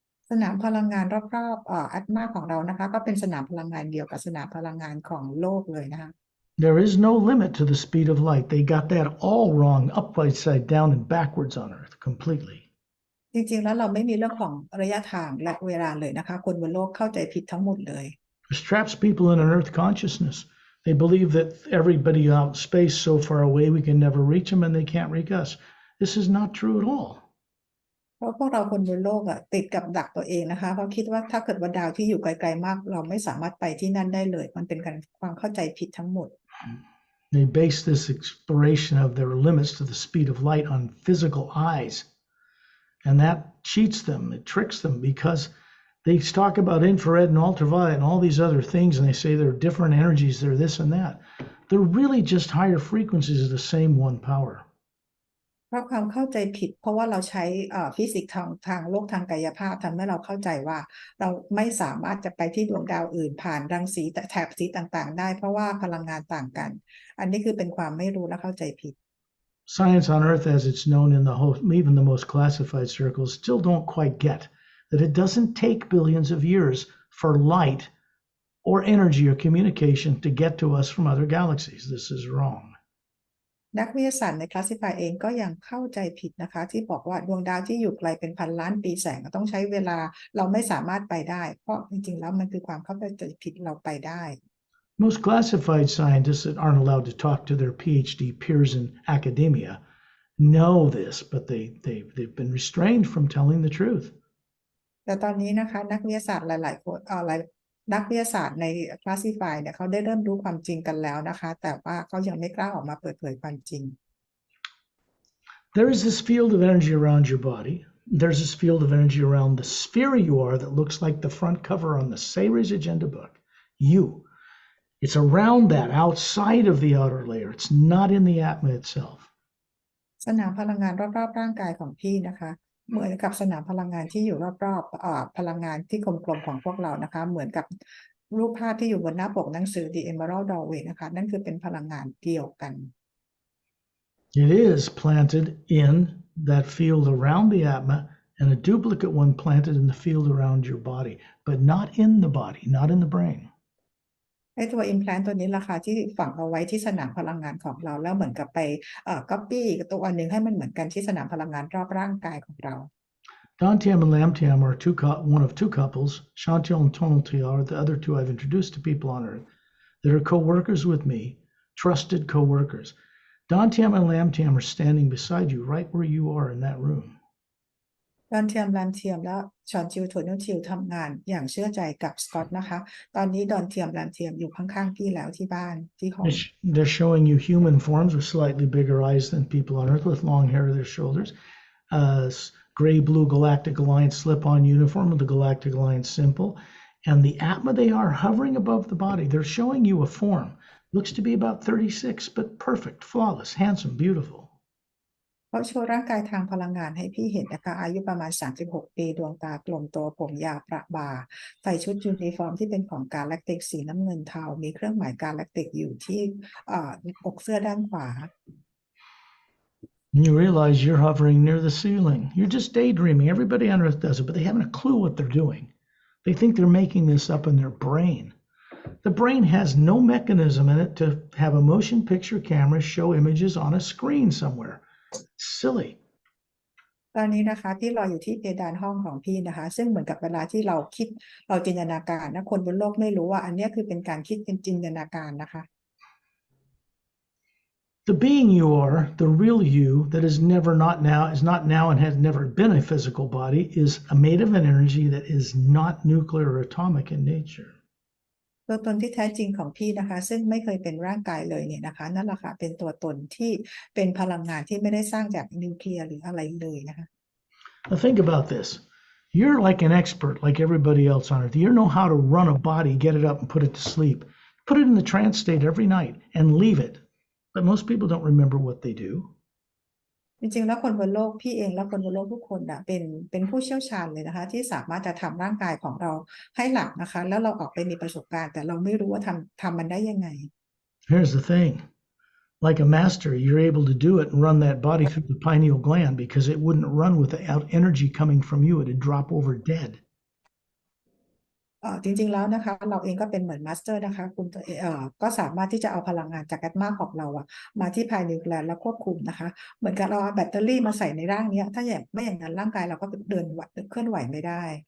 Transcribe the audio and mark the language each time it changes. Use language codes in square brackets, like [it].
[th] สนามพลังงานรอบๆAtma ของเรานะคะก็เป็นสนามพลังงานเดียวกับสนามพลังงานของโลกเลยนะคะ [en] There is no limit to the speed of light. They got that all wrong, upside down and backwards on Earth, completely. [th] จริงๆแล้วเราไม่มีเรื่องของระยะทางและเวลาเลยนะคะคนบนโลกเข้าใจผิดทั้งหมดเลย [en] This traps people in an Earth consciousness. They believe that everybody out in space so far away we can never reach them and they can't reach us. This is not true at all. [th] เพราะพวกเราคนบนโลกติดกับดักตัวเองนะคะเพราะคิดว่าถ้าเกิดว่าดาวที่อยู่ไกลๆมากเราไม่สามารถไปที่นั่นได้เลยมันเป็นความเข้าใจผิดทั้งหมด [en] They base this exploration of their limits to the speed of light on physical eyes. And that cheats them, it tricks them because they talk about infrared and ultraviolet and all these other things and they say they're different energies, they're this and that. They're really just higher frequencies of the same one power. [th] เพราะความเข้าใจผิดเพราะว่าเราใช้ฟิสิกส์ทางโลกทางกายภาพทำให้เราเข้าใจว่าเราไม่สามารถจะไปที่ดวงดาวอื่นผ่านรังสีแถบสีต่างๆได้เพราะว่าพลังงานต่างกันอันนี้คือเป็นความไม่รู้และเข้าใจผิด [en] Science on Earth as it's known in even the most classified circles still don't quite get that it doesn't take billions of years for light or energy or communication to get to us from other galaxies. This is wrong. [th] นักวิทยาศาสตร์ใน Classify เองก็ยังเข้าใจผิดนะคะที่บอกว่าดวงดาวที่อยู่ไกลเป็นพันล้านปีแสงต้องใช้เวลาเราไม่สามารถไปได้เพราะจริงๆแล้วมันคือความเข้าใจผิดเราไปได้ [en] Most classified scientists that aren't allowed to talk to their PhD peers in academia know this, but they've been restrained from telling the truth. [th] แต่ตอนนี้นะคะนักวิทยาศาสตร์หลายๆคนนักวิทยาศาสตร์ใน Classify เนี่ยเขาได้เริ่มรู้ความจริงกันแล้วนะคะแต่ว่าเขายังไม่กล้าออกมาเปิดเผยความจริง [en] There is this field of energy around your body. There's this field of energy around the sphere you are that looks like the front cover on the Sayers Agenda book. You. It's around that, outside of the outer layer. It's not in the Atma itself. [th] สนามพลังงานรอบๆร่างกายของพี่นะคะเหมือนกับสนามพลังงานที่อยู่รอบๆพลังงานที่กลมๆของพวกเรานะคะเหมือนกับรูปภาพที่อยู่บนหน้าปกหนังสือ The Emerald Doorway นะคะนั่นคือเป็นพลังงานเดียวกัน [en] It is planted in that field around the Atma and a duplicate one planted in the field around your body, but not in the body, not in the brain. [th] ไอ้ตัว implant ตัวนี้ราคาที่ฝังเอาไว้ที่สนามพลังงานของเราแล้วเหมือนกับไปcopy ตัวอันหนึ่งให้มันเหมือนกันที่สนามพลังงานรอบร่างกายของเรา [en] Dantiam and Lamtiam are one of two couples. Chantil and Tonaltiel are the other two I've introduced to people on Earth that are co-workers with me, trusted co-workers. Dantiam and Lamtiam are standing beside you right where you are in that room. [th] ดอนเทียมและชอนจิวโทนิชิวทำงานอย่างเชื่อใจกับสกอตนะคะตอนนี้ดอนเทียมอยู่ข้างๆพี่แล้วที่บ้านที่ห้อง [en] They're showing you human forms with slightly bigger eyes than people on Earth with long hair to their shoulders. Gray-blue Galactic Alliance slip-on uniform with the Galactic Alliance symbol. And the Atma, they are hovering above the body. They're showing you a form. Looks to be about 36, but perfect, flawless, handsome, beautiful. [th] เขาโชว์ร่างกายทางพลังงานให้พี่เห็นนะคะอายุประมาณ36ปีดวงตากลมโตผมยาวประบ่าใส่ชุดยูนิฟอร์มที่เป็นของกาแล็กติกสีน้ำเงินเทามีเครื่องหมายกาแล็กติกอยู่ที่อกเสื้อด้านขวา [en] And you realize you're hovering near the ceiling. You're just daydreaming. Everybody on Earth does it, but they haven't a clue what they're doing. They think they're making this up in their brain. The brain has no mechanism in it to have a motion picture camera show images on a screen somewhere. Silly. [th] ตอนนี้นะคะพี่รออยู่ที่เพดานห้องของพี่นะคะซึ่งเหมือนกับเวลาที่เราคิดเราจินตนาการนะคนบนโลกไม่รู้ว่าอันเนี้ยคือเป็นการคิดเป็นจินตนาการนะคะ [en] The being you are, the real you that is not now and has never been a physical body, is made of an energy that is not nuclear or atomic in nature. [th] ตัวตนที่แท้จริงของพี่นะคะซึ่งไม่เคยเป็นร่างกายเลยเนี่ยนะคะนั่นแหละค่ะเป็นตัวตนที่เป็นพลังงานที่ไม่ได้สร้างจากนิวเคลียร์หรืออะไรเลยนะคะ [en] Now think about this. You're like an expert, like everybody else on earth. You know how to run a body, get it up and put it to sleep. Put it in the trance state every night and leave it. But most people don't remember what they do. [th] จริงๆแล้วคนบนโลกพี่เองและคนบนโลกทุกคนนะเป็นผู้เชี่ยวชาญเลยนะคะที่สามารถจะทำร่างกายของเราให้หลับนะคะแล้วเราออกไปมีประสบการณ์แต่เราไม่รู้ว่าทำมันได้ยังไง [en] Here's the thing. Like a master, you're able to do it and run that body through the pineal gland because it wouldn't run without energy coming from you. It'd drop over dead. [th] จริงๆแล้วนะคะเราเองก็เป็นเหมือนมาสเตอร์นะคะคุณก็สามารถที่จะเอาพลังงานจากแอตมาของเรามาที่ภายในแกลนแล้วควบคุมนะคะเหมือนกับเราเอาแบตเตอรี่มาใส่ในร่างนี้ถ้าอย่างไม่อย่างนั้นร่างกายเราก็เดินเคลื่อนไหวไม่ได้